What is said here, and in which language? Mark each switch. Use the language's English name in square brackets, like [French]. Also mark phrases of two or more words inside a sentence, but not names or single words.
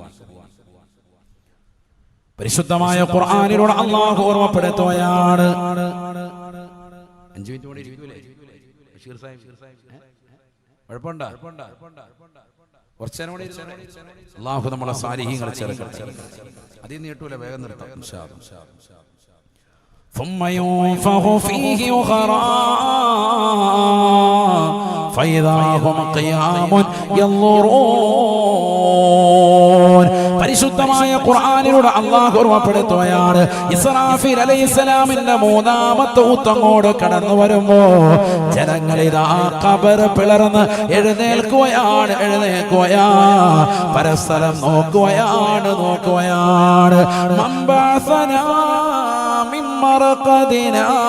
[Malayalam] പരിശുദ്ധമായ ഖുർആനിലൂടെ അല്ലാഹു ഓർമ്മപ്പെടുത്തുകയാണ്. 5 മിനിറ്റ് കൂടി ഇരിക്കൂലേ ബഷീർ സാഹിബ്? കുഴപ്പമുണ്ടോ? കുറച്ചേരം കൂടി അല്ലാഹു നമ്മളെ സാലിഹീങ്ങളെ ചേർക്കട്ടെ. അതിൽ നീട്ടൂല, വേഗം നിർത്താം. [Arabic] ثم ينفخ فيه أخرى فإذا هم قيام ينظرون. [Malayalam] പരിശുദ്ധമായ ഖുർആനിലൂടെ അല്ലാഹു ഓർമ്മപ്പെടുത്തുകയാണ്, ഇസ്രാഫീൽ അലൈഹിസ്സലാമിന്റെ മൂന്നാമത്തെ ഊത്തങ്ങോട് കടന്നു വരുമ്പോ ജനങ്ങളിതാ ഖബർ പിളർന്ന് എഴുന്നേൽക്കുകയാണ്. പരസ്പരം നോക്കുകയാണ്. [Arabic] من بعثنا من مرقدنا.